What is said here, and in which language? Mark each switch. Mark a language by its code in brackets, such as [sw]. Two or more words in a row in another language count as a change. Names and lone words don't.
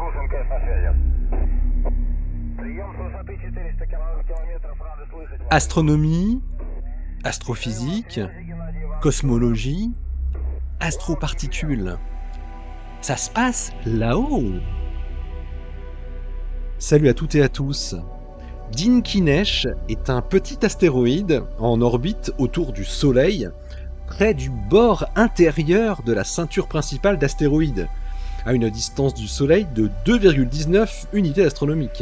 [ru] МКС на связи. Прием с высоты 400 километров. Рады слышать вас. [fr] Astronomie, astrophysique, cosmologie, astroparticules. Ça se passe là-haut. Salut à toutes et à tous. Dinkinesh est un petit astéroïde en orbite autour du Soleil, près du bord intérieur de la ceinture principale d'astéroïdes, à une distance du Soleil de 2,19 unités astronomiques.